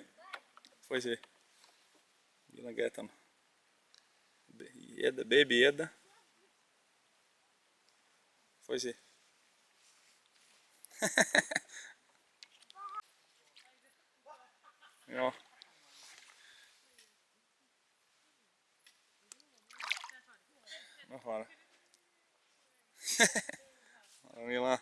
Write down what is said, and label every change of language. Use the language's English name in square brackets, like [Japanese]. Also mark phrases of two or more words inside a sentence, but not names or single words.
[Portuguese] Foi sim. [English] Gonna get them. [Portuguese] Eda, baby Eda. Foi sim. [Finnish] Joo. Mä vaan. Mila.